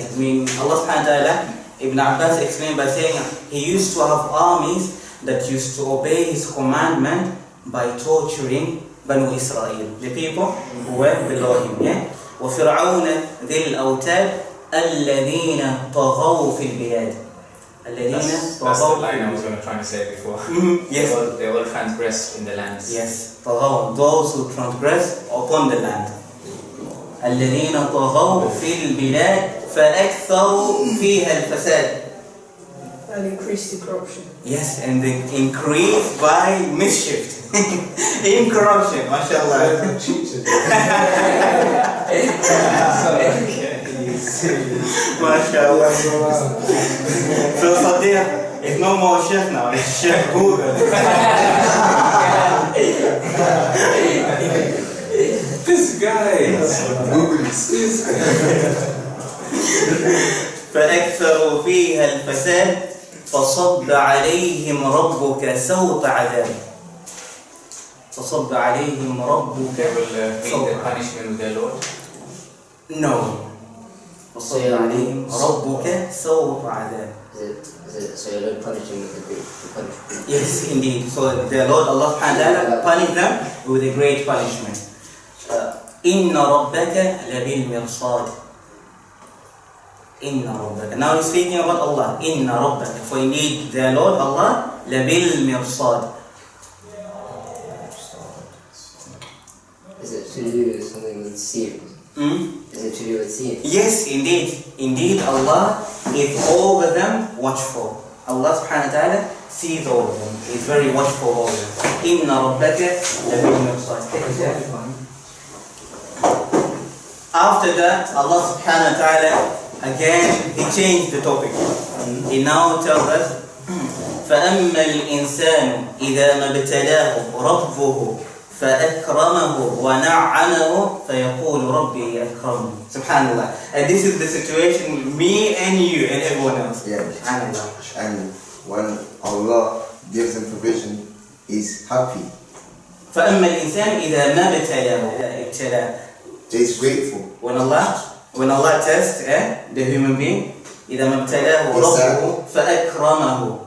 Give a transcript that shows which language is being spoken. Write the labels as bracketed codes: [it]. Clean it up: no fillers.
[en] I mean, Allah subhanahu wa ta'ala, Ibn Abbas explained by saying he used to have armies that used to obey his commandment by torturing Banu Israel, the people who were below him. [ar] Yeah? وَفِرْعَوْنَ ذِي الْأَوْتَادِ الَّذِينَ طَغَوْا فِي الْبِلَادِ [en] That's the line I was going to try to say before. Yes. They all transgressed in the lands. Yes, طغوا, those who transgress upon the land. [ar] الذين طغوا في البلاد فأكثروا فيها الفساد. [en] And increase the corruption. Yes, and they increase by mischief. In corruption, mashallah. Mashallah. So Sadiq, it's no more Sheikh now, it's Sheikh Google. This guy. [ar] فأكثروا فيها الفساد فصب عليهم ربك سوط عذاب. فصب عليهم ربك [en] They will meet [ar] سوط [en] the [ar] عذاب. [en] punishment with their Lord. [ar] No. فصب عليهم ربك سوط عذاب. [en] So you don't punish him with the punishment. Yes, indeed. So the Lord Allah subhanahu wa ta'ala punished them with a great punishment. [ar] إِنَّ رَبَّكَ لَبِالْمِرْصَادِ. إِنَّ رَبَّكَ. [en] Now he's speaking about Allah. [ar] إِنَّ رَبَّكَ. [en] For indeed the Lord Allah لَبِالْمِرْصَادِ. Is it to do with something with seeing? Is it to do with seeing? Yes, indeed. Indeed, Allah is over them watchful. Allah subhanahu wa ta'ala sees all of them. He's very watchful over them. [ar] إِنَّ رَبَّكَ لَبِالْمِرْصَادِ. [en] After that, Allah subhanahu wa ta'ala again, he changed the topic. He now tells us [ar] فَأَمَّا الْإِنسَانُ إِذَا مَا ابْتَلَاهُ رَبُّهُ فَأَكْرَمَهُ وَنَعَّمَهُ فَيَقُولُ رَبِّي أَكْرَمَنِ. [en] Subhanallah. And this is the situation with me and you and everyone else. Yeah. Subhanallah. And when Allah gives him provision, he's happy. [ar] فَأَمَّا الْإِنسَانُ إِذَا مَا ابْتَلَاهُ. [en] He's grateful. When Allah tests the human being, [ar] إذا ما ابتلاه ربه فأكرمه.